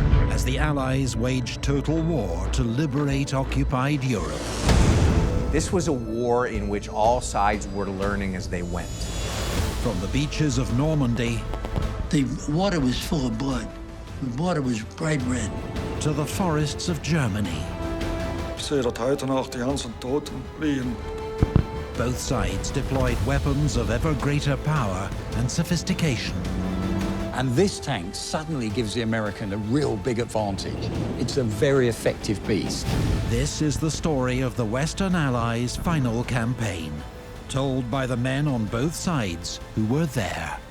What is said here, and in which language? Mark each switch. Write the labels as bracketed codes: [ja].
[en] As the Allies waged total war to liberate occupied Europe. This was a war in which all sides were learning as they went. From the beaches of Normandy, the water was full of blood. The water was bright red. To the forests of Germany. [de] Ich sehe dort heute noch die ganzen Toten liegen. [en] Both sides deployed weapons of ever greater power and sophistication. And this tank suddenly gives the American a real big advantage. It's a very effective beast. This is the story of the Western Allies' final campaign, told by the men on both sides who were there.